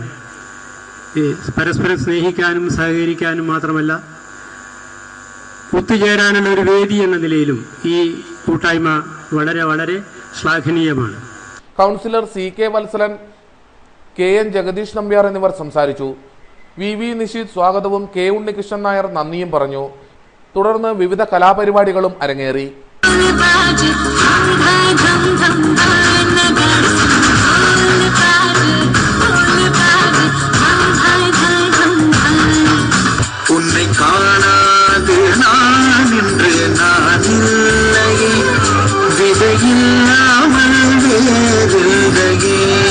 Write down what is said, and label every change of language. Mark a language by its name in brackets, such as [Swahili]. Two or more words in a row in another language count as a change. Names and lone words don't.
[Malayalam] ഈ പരസ്പരം സ്നേഹിക്കാനും സഹകരിക്കാനും മാത്രമല്ല ഒത്തുചേരാനുള്ള ഒരു വേദി എന്ന നിലയിലും ഈ കൂട്ടായ്മ വളരെ വളരെ ശ്ലാഘനീയമാണ്. കൗൺസിലർ CK വത്സലൻ, KN ജഗദീഷ് നമ്പ്യാർ എന്നിവർ സംസാരിച്ചു. VV നിഷീദ് സ്വാഗതവും K ഉണ്ണികൃഷ്ണൻ നായർ നന്ദിയും പറഞ്ഞു. തുടർന്ന് വിവിധ കലാപരിപാടികളും അരങ്ങേറി. [Tamil] உன்னை காணாது நான் இன்று நான் இல்லையே, விதையில்லாமல் வேறில்லையே.